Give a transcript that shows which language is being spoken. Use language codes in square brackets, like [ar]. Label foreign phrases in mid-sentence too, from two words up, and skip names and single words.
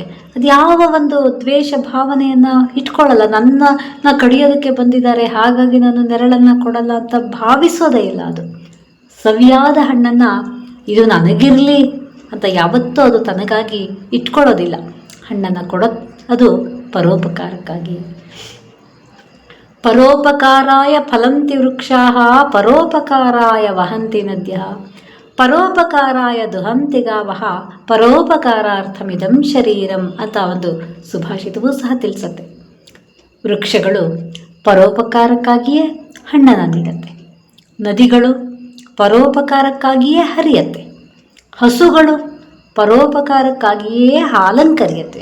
[kn] ಅದು ಯಾವ ಒಂದು ದ್ವೇಷ ಭಾವನೆಯನ್ನು ಇಟ್ಕೊಳ್ಳಲ್ಲ. ನಾ ಕಡಿಯೋದಕ್ಕೆ ಬಂದಿದ್ದಾರೆ ಹಾಗಾಗಿ ನಾನು ನೆರಳನ್ನು ಕೊಡಲ್ಲ ಅಂತ ಭಾವಿಸೋದೇ ಇಲ್ಲ. ಅದು ಸವಿಯಾದ ಹಣ್ಣನ್ನು ಇದು ನನಗಿರಲಿ ಅಂತ ಯಾವತ್ತೂ ಅದು ತನಗಾಗಿ ಇಟ್ಕೊಳ್ಳೋದಿಲ್ಲ. ಹಣ್ಣನ್ನು ಅದು ಪರೋಪಕಾರಕ್ಕಾಗಿ. [sa] ಪರೋಪಕಾರಾಯ ಫಲಂತಿ ವೃಕ್ಷಾಃ ಪರೋಪಕಾರಾಯ ವಹಂತಿ ನದ್ಯಃ ಪರೋಪಕಾರಾಯ ದುಹಂತಿ ಗಾವಃ ಪರೋಪಕಾರಾರ್ಥಮಿದಂ ಶರೀರಂ [kn] ಅಂತ ಒಂದು ಸುಭಾಷಿತವೂ ಸಹ ತಿಳಿಸುತ್ತೆ. ವೃಕ್ಷಗಳು ಪರೋಪಕಾರಕ್ಕಾಗಿಯೇ ಹಣ್ಣನ್ನು ನೀಡುತ್ತೆ. ನದಿಗಳು ಪರೋಪಕಾರಕ್ಕಾಗಿಯೇ ಹರಿಯತ್ತೆ. ಹಸುಗಳು ಪರೋಪಕಾರಕ್ಕಾಗಿಯೇ ಹಾಲನ್ನು ಕರೆಯುತ್ತೆ.